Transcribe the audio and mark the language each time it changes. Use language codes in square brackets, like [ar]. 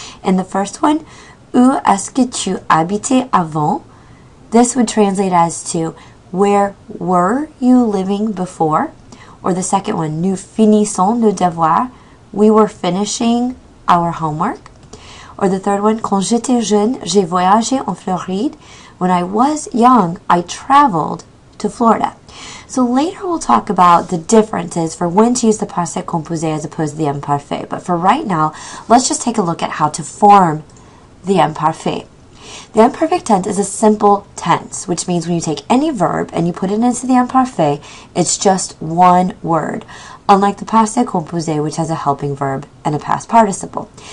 [en] In the first one, [fr] où est-ce que tu habitais avant? [en] This would translate as to where were you living before? Or the second one, [fr] nous finissons nos devoirs. [en] We were finishing our homework. Or the third one, [fr] quand j'étais jeune, j'ai voyagé en Floride. [en] When I was young, I traveled to Florida. So later we'll talk about the differences for when to use the passé composé as opposed to the imparfait. But for right now, let's just take a look at how to form the imparfait. The imperfect tense is a simple tense, which means when you take any verb and you put it into the imparfait, it's just one word, unlike the passé composé, which has a helping verb and a past participle.